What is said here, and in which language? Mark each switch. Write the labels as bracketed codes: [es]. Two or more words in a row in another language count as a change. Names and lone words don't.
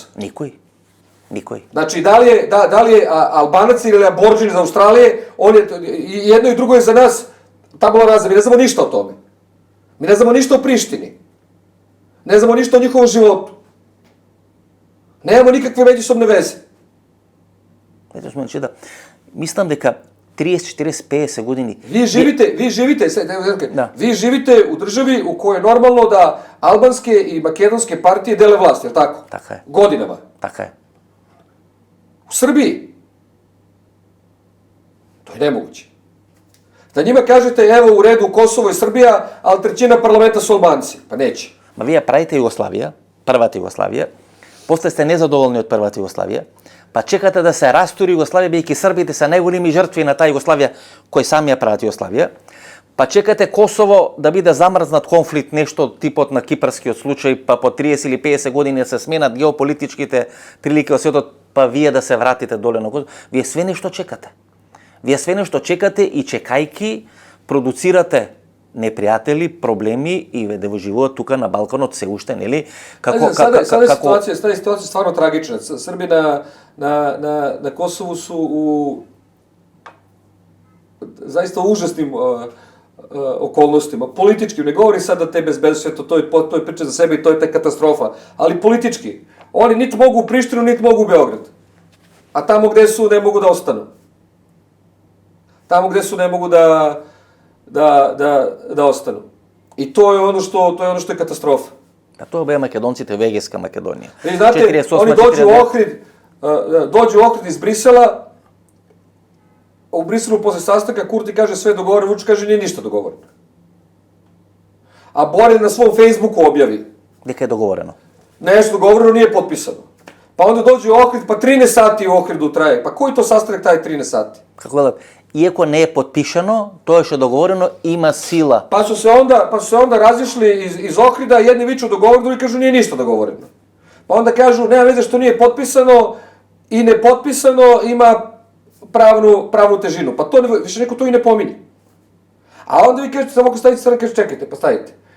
[sr] Nikoј. Znači, da li je Albanac ili Aborđin iz Australije, on je, jedno i drugo je za nas tabula rasa. Mi ne znamo ništa o tome. Mi ne znamo ništa o Prištini. Ne znamo ništa o njihovom životu. Nemamo nikakve međusobne veze. [mk] Ето сме, да. Мислам дека 30, 40, 50 години. [sr] Vi živite u državi u kojoj je normalno da albanske i makedonske partije dele vlast, je li tako? [mk] Така е. [sr] Godinama. [mk] Така е. [sr] U Srbiji. To je nemoguće. Da njima kažete, evo u redu Kosovo i Srbija, ali trećina parlamenta su Albanci. Pa neće. [mk] Ма вие правите Југославија, првата Југославија, после сте незадоволни од првата Југославија, па чекате да се растури Југославија, бидејќи србите се најголеми жртви на таа Југославија, кои сами ја прават Југославија, па чекате Косово да биде замрзнат конфликт, нешто типот на кипарскиот случај, па по 30 или 50 години да се сменат геополитичките прилики во светот, па вие да се вратите доле на Косово. Вие све нешто чекате. Вие све нешто чекате и чекајки продуцирате непријатели, проблеми и да во живоот тука на Балканот се уште, нели? [sr] Sada je situacija stvarno tragična. Srbi na Kosovu su u zaista užasnim okolnostima, političkim, ne govori sad da te bezbednosti, to je priča za sebe i to je ta katastrofa, ali politički. Oni niti mogu u Prištinu, niti mogu u Beograd. A tamo gde su, ne mogu da ostanu. Tamo gde su, ne mogu da ostanu. I to je ono što je katastrofa. [mk] А тоа беа македонците во Егејска Македонија. [sr] И знате, они dođu u Ohrid iz Brisela, u Briselu posle sastanka Kurti kaže sve dogovoreno, Vučić kaže nije ništa dogovoreno. A Borelj na svom Facebooku objavi. [mk] Дека е договорено. [sr] Nešto dogovoreno nije potpisano. Pa onda dođe u Ohrid, pa 13 sati u Ohridu traje. Pa koji to sastanak traje 13 sati? [mk] Како да, иако не е потпишано, тоа што е договорено има сила. [sr] Pa su se onda razišli iz Ohrida, jedni viču dogovoreno, drugi kažu nije ništa dogovoreno. Pa onda kažu, nema veze što nije potpisano i nepotpisano ima pravnu težinu. Pa to više neko to i ne pominje. A onda vi kažete, samo ako stavite strane, kažete, čekajte, pa stavite.